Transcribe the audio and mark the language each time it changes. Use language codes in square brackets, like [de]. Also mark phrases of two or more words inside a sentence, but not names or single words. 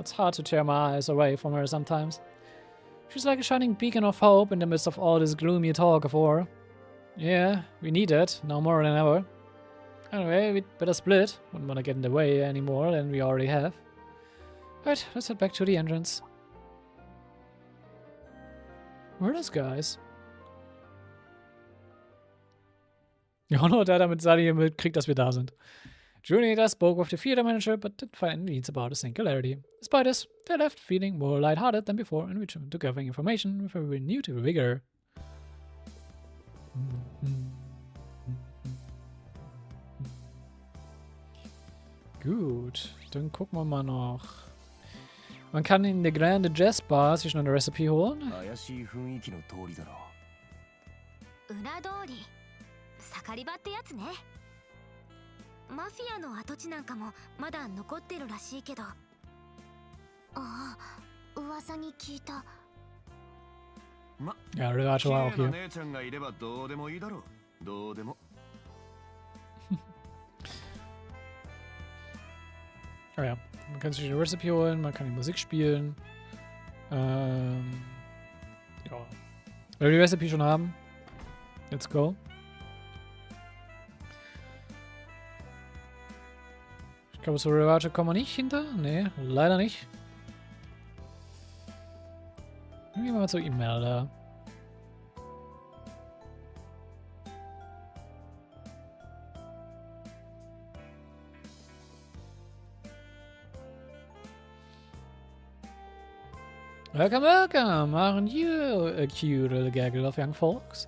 [en] It's hard to tear my eyes away from her sometimes. She's like a shining beacon of hope in the midst of all this gloomy talk of war. Yeah, we need it, now more than ever. Anyway, we'd better split. Wouldn't want to get in the way any more than we already have. Right, let's head back to the entrance. Where are those guys? [de] Ja, nur der damit Sally mitkriegt, dass wir da sind. [en] Junior spoke with the theater manager, but didn't find any leads about a singularity. Despite this, they left feeling more lighthearted than before and returned to gathering information with a renewed vigor. [de] Gut, dann gucken wir mal noch. Man kann in der Grande Jazz Bar sich noch eine Recipe holen. [ja] 裏通り盛り場ってやつね。マフィアの跡地なんかもまだ残ってるらしいけど。ああ、噂に聞いた。 [de] Ja, Regato war auch hier. Oh ja, man kann sich eine Recipe holen, man kann die Musik spielen. Ja. Wenn wir die Recipe schon haben, [en] let's go. [de] Ich glaube, zu Regato kommen wir nicht hinter. Nee, leider nicht. Dann gehen wir mal zur E-Mail da. [en] Welcome, welcome! Aren't you a cute little gaggle of young folks?